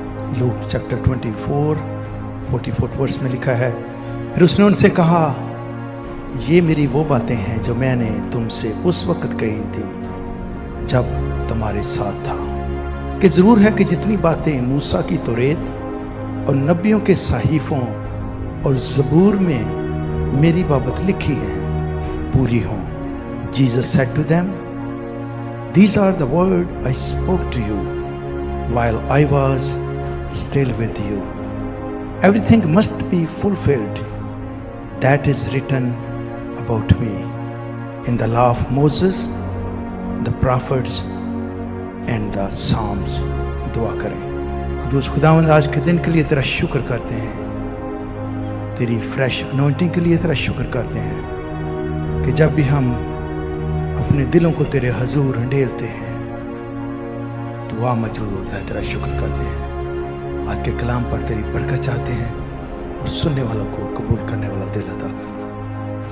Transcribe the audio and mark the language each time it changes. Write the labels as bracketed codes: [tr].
[hi] Luke chapter 24 44 verse में लिखा है, फिर उसने उनसे कहा, ये मेरी वो बातें हैं जो मैंने तुमसे उस वक्त कही थी जब तुम्हारे साथ था, कि ज़रूर है कि जितनी बातें मूसा की तौरेत और नबियों के सहीफ़ों और ज़बूर में मेरी बाबत लिखी हैं पूरी हों। [en] Jesus said to them, These are the words I spoke to you while I was still with you. Everything must be fulfilled that is written about me in the law of Moses, the prophets and the Psalms. [hi] दुआ करें। खुदूस खुदावंद, आज के दिन के लिए तेरा शुक्र करते हैं, तेरी [en] fresh anointing [hi] के लिए तेरा शुक्र करते हैं कि जब भी हम अपने दिलों को तेरे हजूर ढेलते हैं तो वहाँ मौजूद होता है। तेरा शुक्र करते हैं। आज के कलाम पर तेरी बरकत चाहते हैं और सुनने वालों को कबूल करने वाला दिल अता करना।